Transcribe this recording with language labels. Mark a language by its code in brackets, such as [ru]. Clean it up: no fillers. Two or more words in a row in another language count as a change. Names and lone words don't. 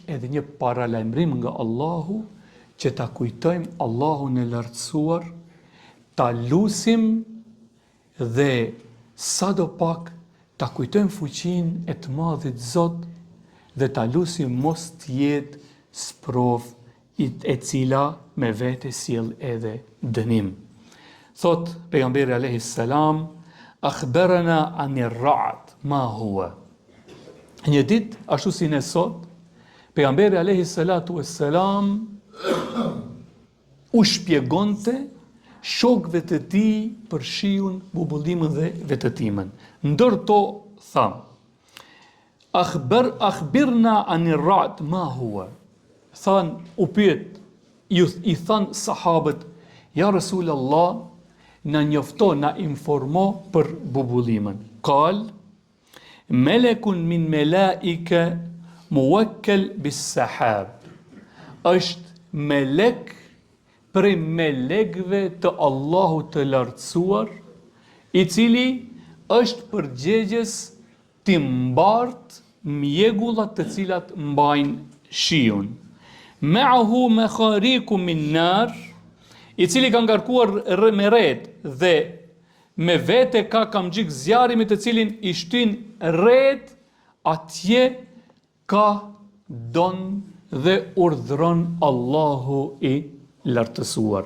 [sq] edhe një paralajmërim nga Allahu që ta kujtojmë Allahun e lartësuar, ta lusim dhe sadopak ta kujtojmë fuqinë e të madhit Zot dhe ta lusim mos të jetë sprov e cila me vete sjell edhe dënim. Thot pejgamberi [ar] عليه السلام أخبرنا عن الرعد ما هو. [sq] Një ditë, ashtu si ne sot, pejgamberi [ar] عليه الصلاة والسلام [sq] u shpjegonte shokëve të tij për shiun, bubullimën dhe vetëtimën. Ndërto tha, [ar] أخبرنا عن الرعد ما هو. [sq] Than, u pyet, i than sahabët, [ar] يا رسول الله, [sq] na njofto, na informo për bubullimën. [ar] قال ملك من الملائكة موكل بالسحاب. [sq] Është melek prej melekve të Allahut të lartësuar, i cili është përgjegjës të mbart mjegullat të cilat mbajnë shiun. [ar] معه مخاريق من نار, [sq] i cili ka ngarkuar me ret dhe me vete ka kamxhik zjarri me të cilin i shtyn ret, atje ka don dhe urdhron Allahu i lartësuar.